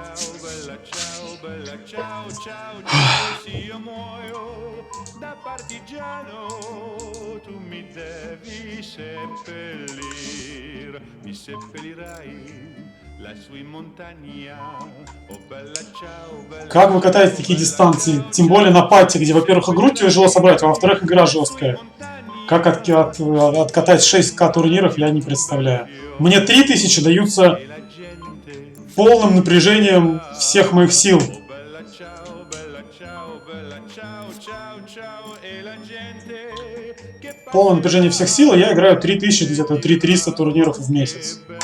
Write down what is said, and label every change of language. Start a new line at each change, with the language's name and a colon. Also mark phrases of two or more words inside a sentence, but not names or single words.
Italian: ciao, se io muoio da partigiano, tu mi devi seppellir, mi seppellirai lassù in montagna, oh bella ciao,
Russian: Как вы катаете такие дистанции? Тем более на патте, где, во-первых, игру тяжело собрать, а во-вторых, игра жесткая. Как откатать 6К турниров, я не представляю. Мне 3000 даются полным напряжением всех моих сил. Полное напряжение всех сил, и я играю 3000, где-то 3300 турниров в месяц.